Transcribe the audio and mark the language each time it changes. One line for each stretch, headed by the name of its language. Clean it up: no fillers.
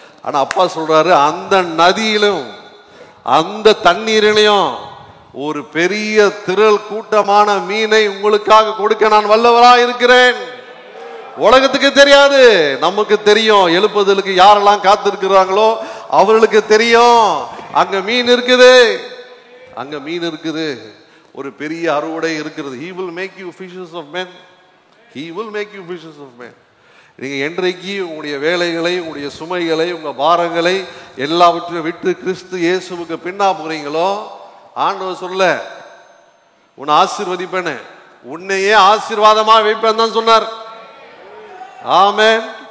Tamil: ஆனா அப்பா சொல்றாரு, அந்த நதியிலும் அந்த தண்ணீரிலையும் ஒரு பெரிய திரள் கூட்டமான மீனை உங்களுக்காக கொடுக்க நான் வல்லவரா இருக்கிறேன். உலகத்துக்கு தெரியாது, நமக்கு தெரியும். எழுப்புதலுக்கு யாரெல்லாம் காத்திருக்கிறாங்களோ அவர்களுக்கு தெரியும். அங்க மீன் இருக்குது, அங்க மீன் இருக்குது. ஒரு பெரிய அறுவடை இருக்கிறது.
English: He will make you fishers of men. He will make you fishers of men.
Tamil: நீங்க என்றைக்கு உங்களுடைய வேலைகளை, உங்களுடைய சுமைகளை, உங்க பாரங்களை எல்லாவற்றையும் விட்டு கிறிஸ்து இயேசுவுக்கு பின்னா போறீங்களோ, ஆண்டவர் சொல்ல உன்னை ஆசீர்வதிப்பேன்னு, உன்னையே ஆசீர்வாதமா வைப்பேன் தான் சொன்னார். ஆமென்.